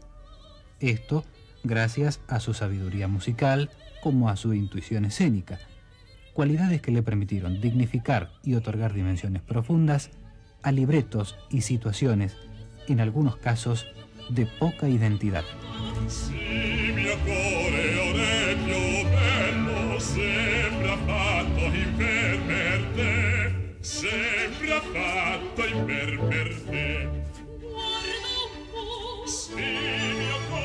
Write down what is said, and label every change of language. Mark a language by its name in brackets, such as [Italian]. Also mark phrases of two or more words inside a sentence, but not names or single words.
[Spanish] Esto gracias a su sabiduría musical como a su intuición escénica, cualidades que le permitieron dignificar y otorgar dimensiones profundas a libretos y situaciones, en algunos casos, de poca identidad. [Italian] Sembra fatto in per te. Guarda un po'. Sì, mio